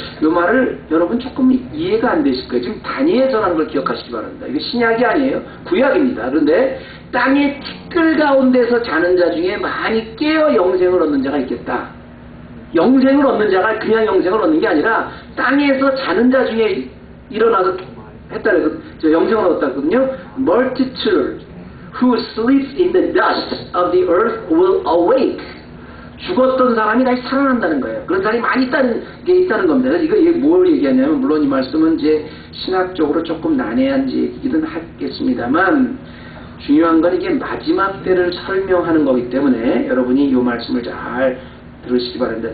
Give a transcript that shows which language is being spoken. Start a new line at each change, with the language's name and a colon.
Korean: 이 말을 여러분 조금 이해가 안 되실 거예요. 지금 다니엘 전한 걸 기억하시기 바랍니다. 이게 신약이 아니에요. 구약입니다. 그런데 땅의 티끌 가운데서 자는 자 중에 많이 깨어 영생을 얻는 자가 있겠다. 영생을 얻는 자가 그냥 영생을 얻는 게 아니라 땅에서 자는 자 중에 일어나서 했다 그래서 영생을 얻었다거든요.
English: Multitude who sleeps in the dust of the earth will awake.
Korean: 죽었던 사람이 다시 살아난다는 거예요. 그런 사람이 많이 있다는 겁니다. 이게 뭘 얘기하냐면, 물론 이 말씀은 이제 신학적으로 조금 난해한 얘기이긴 하겠습니다만, 중요한 건 이게 마지막 때를 설명하는 거기 때문에 여러분이 이 말씀을 잘 들으시기 바랍니다.